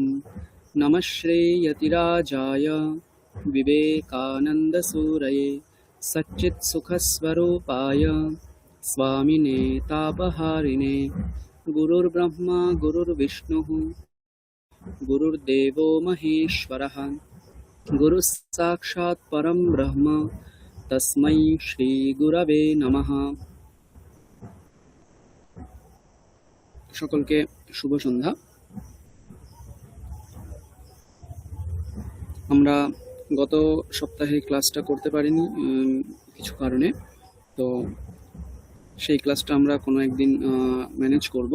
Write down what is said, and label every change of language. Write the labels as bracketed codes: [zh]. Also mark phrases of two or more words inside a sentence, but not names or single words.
[sa] नमः श्रीयतिराजाय विवेकानन्दसूरये सच्चित्सुखस्वरूपाय स्वामिने तापहारिणे। गुरुर्ब्रह्मा गुरुर्विष्णुः गुरुर्देवो महेश्वरः गुरुः साक्षात् परं ब्रह्म तस्मै श्रीगुरवे नमः। [bn] সকলকে শুভ সন্ধ্যা। আমরা গত সপ্তাহে ক্লাসটা করতে পারিনি কিছু কারণে, তো সেই ক্লাসটা আমরা কোনো একদিন ম্যানেজ করব।